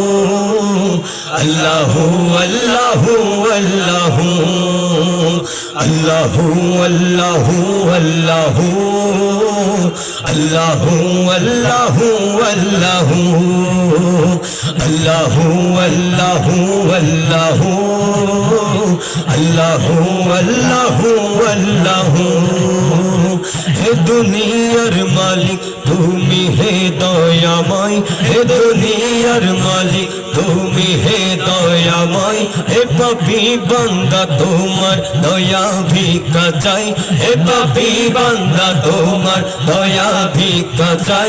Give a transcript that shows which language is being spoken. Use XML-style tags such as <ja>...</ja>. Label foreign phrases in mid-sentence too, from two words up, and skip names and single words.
<ar>الله الله الله، الله الله الله، الله الله الله، الله الله الله، الله الله الله.</ar> <bn>হে দুনিয়ার মালিক তুমি, হে দয়াময়, হে দুনিয়ার মালিক তুমি, হে দয়াময়, হে পাপী বান্দা তোমার দয়া ভিক্ষা চাই, হে পাপী বান্দা তোমার দয়া ভিক্ষা চাই।</bn>